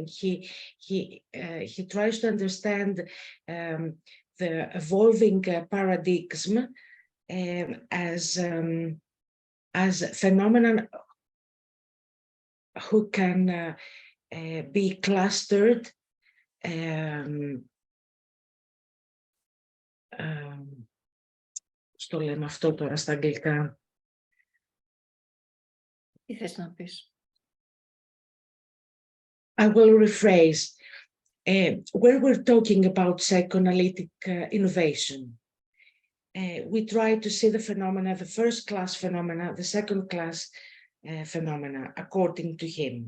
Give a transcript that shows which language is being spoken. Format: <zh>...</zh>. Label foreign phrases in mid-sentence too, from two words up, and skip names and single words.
<en>He tries to understand the evolving paradigm as phenomenon who can be clustered</en> <el>στο λέμε αυτό τώρα στα αγγλικά. Τι θες να πεις?</el> <en>I will rephrase. When we're talking about psychoanalytic innovation, we try to see the phenomena, the first class phenomena, the second class phenomena, according to him.</en>